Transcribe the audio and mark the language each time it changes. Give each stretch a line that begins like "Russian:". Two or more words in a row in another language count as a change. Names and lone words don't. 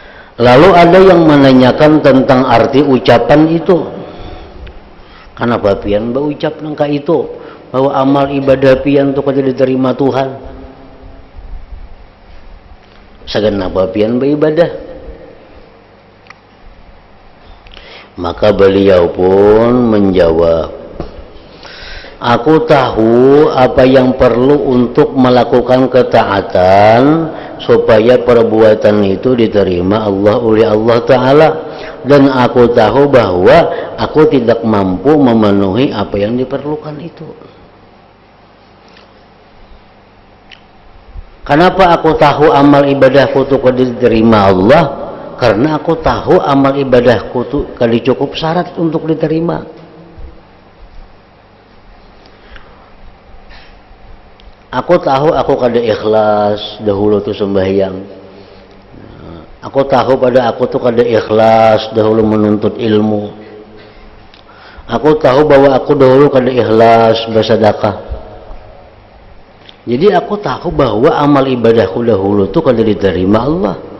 Indonesian: Lalu ada yang menanyakan tentang arti ucapan itu.
Banjar: Kenapa pian berucap nangka itu bahwa amal ibadah pian itu kada diterima Tuhan? Sagenapa pian beribadah?
Indonesian: Maka beliau pun menjawab, aku tahu apa yang perlu untuk melakukan ketaatan supaya perbuatan itu diterima oleh Allah Ta'ala, dan aku tahu bahwa aku tidak mampu memenuhi apa yang diperlukan itu. Kenapa aku tahu amal ibadahku itu diterima Allah? Karena aku tahu amal ibadahku itu kali cukup syarat untuk diterima.
Banjar: Aku tahu aku kada ikhlas dahulu tu sembahyang. Aku tahu pada aku tu kada ikhlas dahulu menuntut ilmu. Aku tahu bahwa aku dahulu kada ikhlas bersedekah. Jadi aku tahu bahwa amal ibadahku dahulu tu kada diterima Allah.